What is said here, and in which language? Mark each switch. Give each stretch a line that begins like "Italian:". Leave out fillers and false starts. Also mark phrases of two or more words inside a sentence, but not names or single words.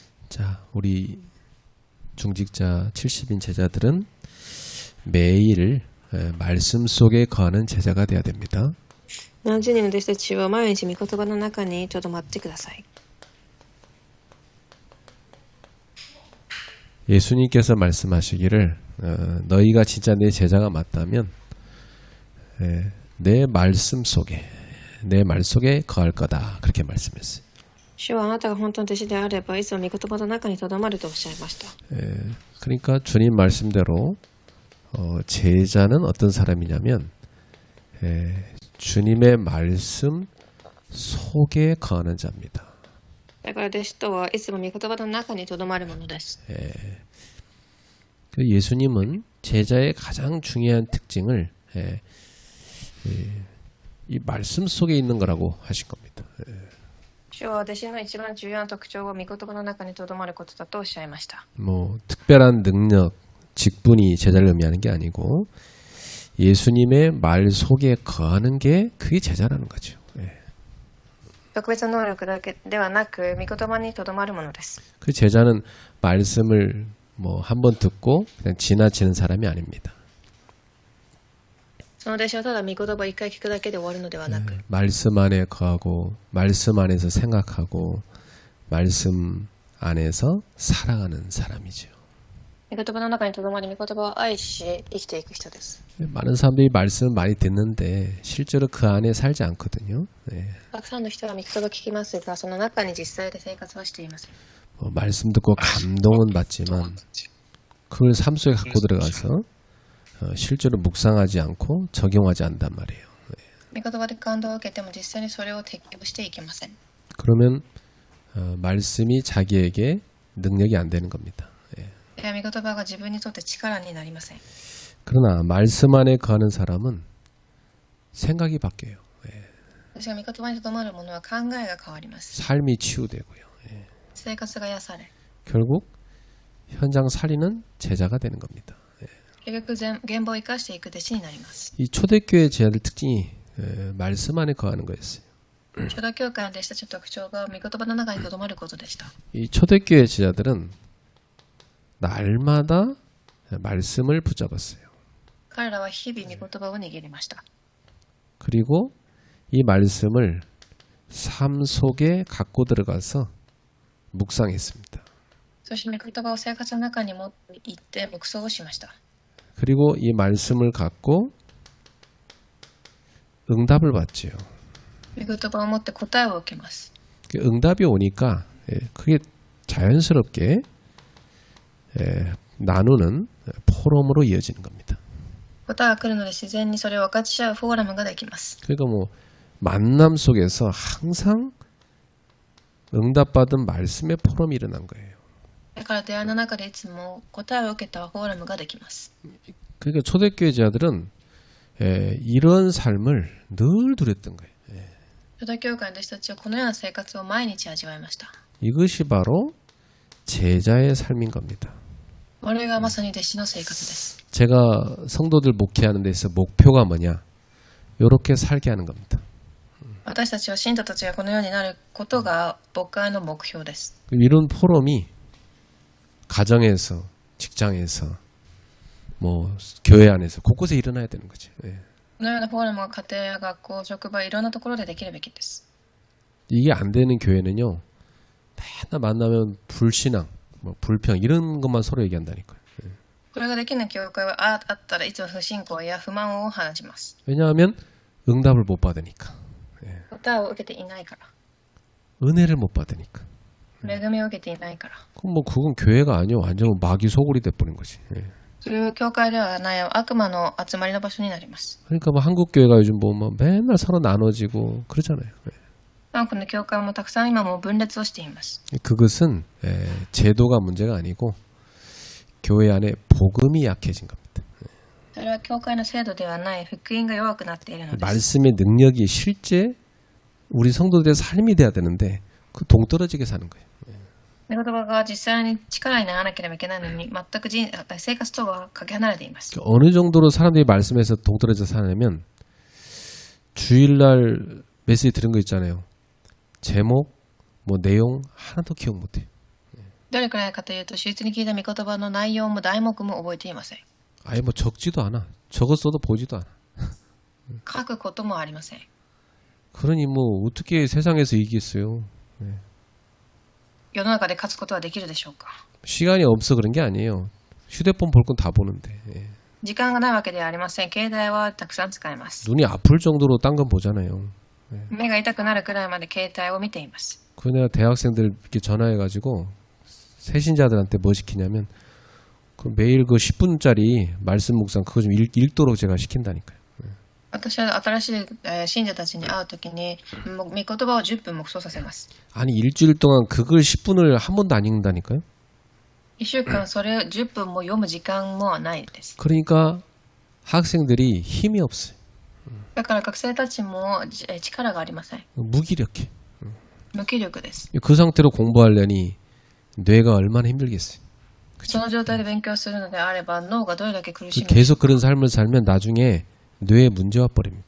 Korean: 자, 우리 중직자 70인 제자들은 매일 말씀 속에 거하는 제자가 되어야 됩니다.
Japanese: 70 人の弟子たちは毎日御言葉の中にとどまってください。
Korean: 예수님께서 말씀하시기를 너희가 진짜 내 제자가 맞다면 내 말씀 속에 내 말 속에 거할 거다 그렇게 말씀했어요.
Japanese: 主はあなたが本当の弟子であればいつも御言葉の中にとどまるとおっしゃいました。
Korean: 그러니까 주님 말씀대로 제자는 어떤 사람이냐면 주님의 말씀 속에 거하는 자입니다.
Japanese: だから弟子とはいつも御言葉の中にとどまるものです。
Korean: 예수님은 제자의 가장 중요한 특징을 이 말씀 속에 있는 거라고 하신 겁니다.
Japanese: 主は弟子の一番重要な特徴を御言葉の中にとどまることだとおっしゃいました。
Korean: 뭐 특별한 능력, 직분이 제자를 의미하는 게 아니고 예수님의 말 속에 거하는 게 그게 제자라는 거죠.
Japanese: 特別な能力だけではなく御言葉にとどまるものです。
Korean: 그 제자는 말씀을 뭐 한 번 듣고 그냥 지나치는 사람이 아닙니다.
Japanese: その弟子はただ御言葉を一回聞くだけで終わるのではなく、
Korean: 말씀 안에 거하고 말씀 안에서 생각하고 말씀 안에서 살아가는 사람이죠.
Japanese: 御言葉の中にとどまり御言葉を愛し生きていく人です。
Korean: 많은 사람들이 말씀을 많이 듣는데 실제로 그 안에 살지 않거든요.
Japanese: たくさんの人は御言葉を聞きますが、その中に実際で生活はしていません。
Korean: 말씀 듣고 감동은 받지만 그걸 삶 속에 갖고 들어가서 실제로 묵상하지 않고 적용하지 않단 말이에요.
Japanese: 御言葉で感動を受けても実際にそれを適用していけません。
Korean: 그러면 말씀이 자기에게 능력이 안 되는 겁니다.
Japanese: 御言葉が自分にとって力になりません。
Korean: 그러나 말씀 안에 거하는 사람은 생각이 바뀌어요.
Japanese: 私が御言葉にとどまるものは考えが変わります。
Korean: 삶이 치유되고요.
Japanese: 生活が癒され、
Korean: 결국 현장 살리는 제자가 되는 겁니다.
Japanese: 結局現場を生かしていく弟子になります。
Korean: 이 초대교회 제자들 특징이 말씀 안에 거하는 거였어요.
Japanese: 初代教会の弟子たちの特徴が御言葉の中にとどまることでした。
Korean: 이 초대교회 제자들은 날마다 말씀을 붙잡았어요.
Japanese: 彼らは日々御言葉を握りました。
Korean: 그리고 이 말씀을 삶 속에 갖고 들어가서 묵상했습니다.
Japanese: そして御言葉を生活の中に持って行って黙想をしました。
Korean: 그리고 이 말씀을 갖고 응답을 받지요.
Japanese: 御言葉を持って答えを受けます。
Korean: 응답이 오니까 그게 자연스럽게 나누는 포럼으로 이어지는 겁니다.
Japanese: 答えが来るので自然にそれを分かち合うフォーラムができます。
Korean: 그러니까 뭐 만남 속에서 항상 응답받은 말씀의 포럼이 일어난 거예요.
Japanese: だから出会いの中でいつも答えを受けたフォーラムができます。
Korean: 그러니까 초대교회 제자들은 이런 삶을 늘 누렸던 거예요.
Japanese: 初代教会の弟子たちはこのような生活を毎日味わいました。
Korean: 이것이 바로 제자의 삶인 겁니다.
Japanese: これがまさに弟子の生活です。
Korean: 제가 성도들 목회하는 데 있어 목표가 뭐냐? 이렇게 살게 하는 겁니다.
Japanese: 私たちは信徒たちがこのようになることが牧会の目標です。
Korean: 이런 포럼이 가정에서, 직장에서, 뭐 교회 안에서 곳곳에 일어나야 되는 거죠.
Japanese: このようなフォーラムが家庭や学校、職場、いろんなところでできるべきです。
Korean: 이게 안 되는 교회는요. 맨날 만나면 불신앙, 뭐 불평 이런 것만 서로 얘기한다니까요.
Japanese: これができない教会はあったらいつも不信仰や不満を話します。
Korean: 왜냐하면 응답을 못 받으니까.
Japanese: 答えを受けていないから。
Korean: 은혜를 못 받으니까.
Japanese: 恵みを受けていないから。
Korean: 그럼 뭐 그건 교회가 아니요. 완전 마귀 소굴이 돼버린 거지.
Japanese: それは教会ではない悪魔の集まりの場所になります。
Korean: 그러니까 뭐 한국 교회가 요즘 보면 맨날 서로 나눠지고 그러잖아요.
Japanese: 韓国の教会もたくさん今も分裂をしています。
Korean: 그것은 제도가 문제가 아니고 교회 안에 복음이 약해진 겁니다.
Japanese: それは教会の制度ではない福音が弱くなっているのです。
Korean: 말씀의 능력이 실제 우리 성도들의 삶이 돼야 되는데 그 동떨어지게 사는 거예요.
Japanese: 御言葉が実際に力にならなければいけないのに全く生活とはかけ離れています。
Korean: 어느 정도로 사람들이 말씀에서 동떨어져 사냐면 주일날 메시지 들은 거 있잖아요. 제목, 뭐 내용 하나도 기억 못해.
Japanese: どれくらいかというと、手術に聞いた御言葉の内容も題目も覚えていません。
Korean: 아예 뭐 적지도 않아. 적었어도 보지도 않아.
Japanese: 書くこともありません。
Korean: 그러니 뭐 어떻게 세상에서 이기겠어요.
Japanese: 世の中で勝つことはできるでしょうか。
Korean: 시간이 없어 그런 게 아니에요. 휴대폰 볼 건 다 보는데.
Japanese: 時間がないわけではありません。携帯はたくさん使えます。
Korean: 눈이 아플 정도로 딴 건 보잖아요.
Japanese: 目が痛くなるくらいまで携帯を見ています。
Korean: 그 내가 대학생들 이렇게 전화해가지고 새신자들한테 뭐 시키냐면 그 매일 그 10분짜리 말씀 묵상 그거 좀 읽도록 제가 시킨다니까요.
Japanese: 私は新しい信者たちに会うときに、御言葉を10分黙想させます。
Korean: 아니 일주일 동안 그걸 10분을 한 번도 안 읽는다니까요.
Japanese: 1 週間それを10分も読む時間もないです。
Korean: 그러니까 학생들이 힘이 없어요.
Japanese: だから学生たちも力がありません。
Korean: 무기력해.
Japanese: 無気力です。
Korean: 그 상태로 공부하려니 뇌가 얼마나 힘들겠어요.
Japanese: その状態で勉強するのであれば脳がどれだけ苦しむ。
Korean: 계속 그런 삶을 살면 나중에 뇌에 문제와 버립니다.